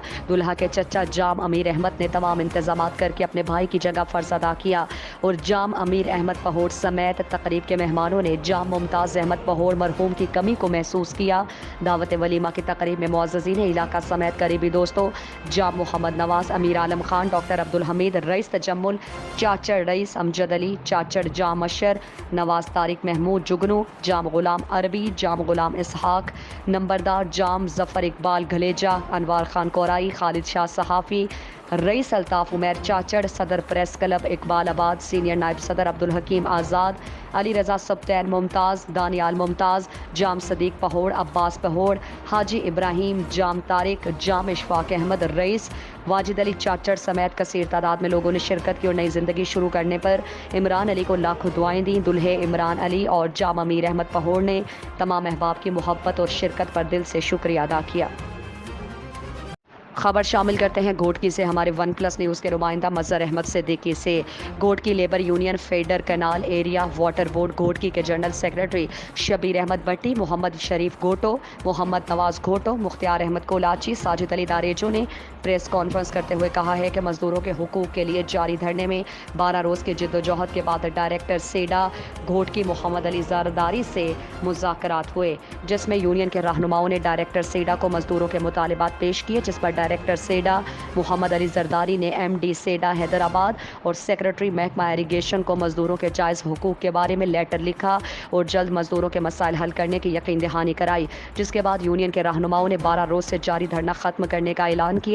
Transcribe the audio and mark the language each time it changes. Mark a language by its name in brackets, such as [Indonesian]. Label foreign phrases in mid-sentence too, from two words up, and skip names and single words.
[Urdu] دولہا کے چچا جام امیر احمد نے تمام انتظام کر کے اپنے بھائی کی جگہ فرض ادا کیا اور جام امیر احمد پہوڑ سمیت تقریب کے مہمانوں نے جام ممتاز احمد پہوڑ مرحوم کی کمی کو محسوس کیا. دعوت ولیمہ کی تقریب میں معززین علاقہ سمیت قریبی دوستوں جام محمد نواز، امیر عالم خان، ڈاکٹر عبدالحمید، رئیس تجمل، چاچڑ رئیس، امجد علی، چاچڑ جام اشر، نواز طارق محمود جگنو، جام غلام عربی، جام غلام اسحاق، نمبردار جام ظفر اقبال گھلیجہ، انوار خان کورائی, خالد شاہ صحافی، رئیس الطاف عمیر چاچڑ، صدر پریس کلب اقبال آباد، سینئر نائب صدر عبدالحکیم آزاد، علی رضا سبطین ممتاز، دانیال ممتاز، جام صدیق پہوڑ، عباس پہوڑ، حاجی ابراہیم، جام طارق، جام اشفاق احمد رئیس، واجد علی چاچڑ سمیت کثیر تعداد میں لوگوں نے شرکت کی اور نئی زندگی شروع کرنے پر عمران علی کو لاکھوں دعائیں دی. دولہے عمران علی اور جام امیر احمد پہوڑ نے تمام احباب کی محبت اور شرکت پر دل سے شکریہ ادا کیا. خبر شامل کرتے ہیں گھوٹکی سے ہمارے ون پلس نیوز کے نمائندہ مظہر احمد صدیقی سے. گھوٹکی لیبر یونین فیڈر کینال ایریا واٹر بورڈ گھوٹکی کے [English] general secretary [Urdu] شبیر احمد بھٹی، محمد شریف گھوٹو، محمد نواز گھوٹو، مختیار احمد کولاچی، ساجد علی داریجو نے [English] press conference [Urdu] کرتے ہوئے کہا ہے کہ مزدوروں کے حقوق کے لیے جاری دھرنے میں 12 روز کی جدوجہد کے بعد ڈائریکٹر سیڈا گھوٹکی محمد علی زرداری سے مذاکرات ہوئے، جس میں یونین کے رہنماؤں نے ڈائریکٹر سیڈا کو مزدوروں کے مطالبات پیش کیے، جس پر ڈائریکٹر سیڈا محمد علی زرداری نے MD سیڈا حیدرآباد اور سیکرٹری محکمہ اریگیشن کو مزدوروں کے جائز حقوق کے بارے میں لیٹر لکھا اور جلد مزدوروں کے مسائل حل کرنے کی یقین دہانی کرائی، جس کے بعد یونین کے رہنماؤں نے 12 روز سے جاری دھرنا ختم کرنے کا اعلان کیا.